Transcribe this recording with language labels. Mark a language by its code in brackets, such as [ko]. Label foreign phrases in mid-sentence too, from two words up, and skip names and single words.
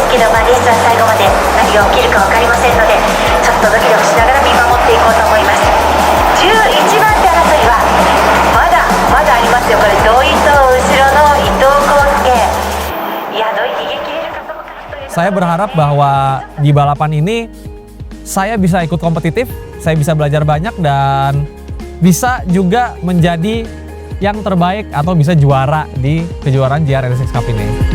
[ja] けど、レースは最後まで何が起きるか分かりませんので、ちょっとドキドキしながら見守っていこうと思います。11番手争いはまだありますよ。これ土井と後ろの伊藤康介、いや土井逃げ切れるかどうかという。 [id] Saya berharap bahwa di balapan ini saya bisa ikut kompetitif, saya bisa belajar banyak dan bisa juga menjadi yang terbaik atau bisa juara di kejuaraan JR86 Cup ini.